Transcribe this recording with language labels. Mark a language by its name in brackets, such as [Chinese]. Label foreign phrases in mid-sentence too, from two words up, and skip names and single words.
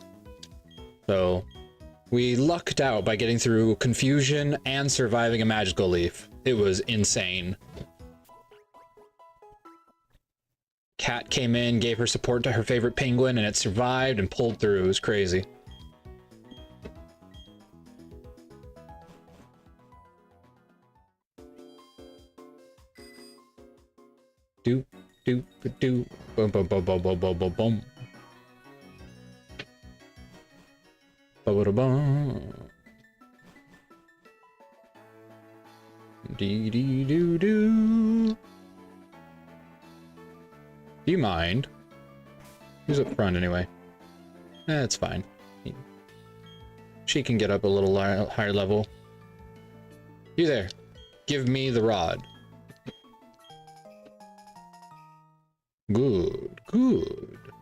[English] So we lucked out by getting through confusion and surviving a magical leaf. It was insane. Cat came in, gave her support to her favorite penguin, and it survived and pulled through. It was crazy. Doop, doop, doop, boom, boom, boom, boom, boom, boom, boom, boom. Ba-ba-da-bum. Dee-dee-doo-doo. Do you mind? Who's up front anyway? It's fine. She can get up a little higher level. You there. Give me the rod. Good, good.